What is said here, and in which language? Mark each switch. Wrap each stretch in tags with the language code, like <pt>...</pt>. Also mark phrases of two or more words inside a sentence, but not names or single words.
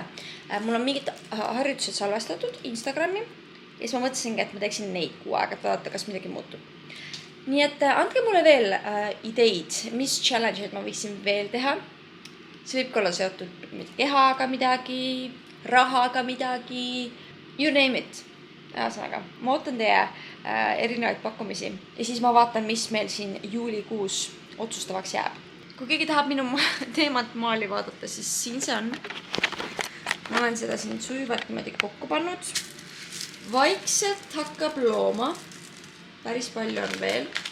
<et>Mul on mingid harjutused salvestatud Instagrami ja siis ma mõtlesingi, et ma teeksin neid kuu aega, et vaadata, kas midagi muutub. Nii et andke mulle veel ideid, mis challenge'id ma võiksin veel teha. See võib olla seotud kehaga midagi, rahaga midagi,</et> <en>you name it.</en> <et>Ühesõnaga, ma ootan teie erinevaid pakkumisi ja siis ma vaatan, mis meil siin juulikuus otsustavaks jääb. Kui keegi tahab minu teemat maali vaadata, siis siin see on. Ma olen seda siin sujuvalt niimoodi kokku pannud. Vaikselt hakkab looma. Päris palju on veel.</et>